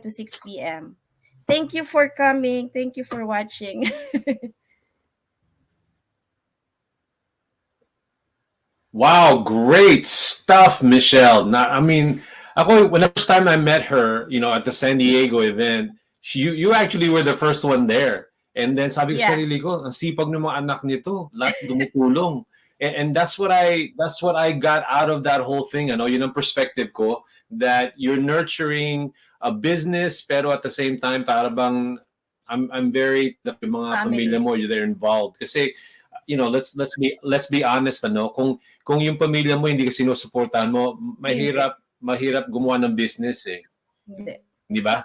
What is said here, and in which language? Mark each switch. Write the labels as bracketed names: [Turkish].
[English] to 6 p.m. Thank you for coming. Thank you for watching. Wow, great stuff, Michelle. Now, I mean, ako, when the first time I met her, you know, at the San Diego event, you actually were the first one there. And then [Filipino] sabi ko sa sarili ko, ang sipag ng mga anak nito, lahat dumutulong. [English] And that's what I got out of that whole thing. [Filipino] Ano, yun ang perspective ko, [English] that you're nurturing a business, pero at the same time, [Filipino] para bang [English] I'm very the mga pamilya mo, they're involved. [Filipino] Kasi [English] you know, let's be honest, [Filipino] ano, kung yung pamilya mo hindi ka sinusuportahan mo, mahirap gumawa ng business eh. Di ba?